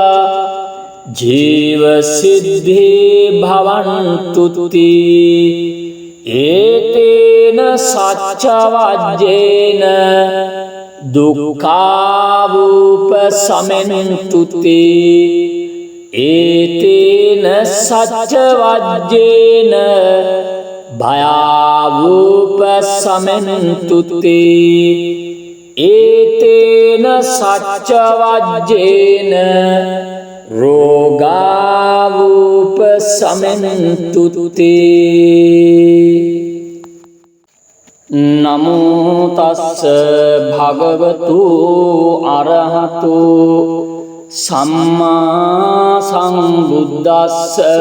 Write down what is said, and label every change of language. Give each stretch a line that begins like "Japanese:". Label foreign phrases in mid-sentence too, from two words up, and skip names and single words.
Pali: ජීව සිද්ධි භවන්තුති ඒතේන සච්ච වජ්ජේන දුක්ඛාවූප සමෙන්තුති ඒතේන සච්ච වජ්ජේන භයාවූප සමෙන්තුති ඒතේන සච්ච වජ්ජේන රෝගාවූප සමෙන්තුති නමෝ තස්ස භගවතු අරහතු සම්මා සම්බුද්දස්ස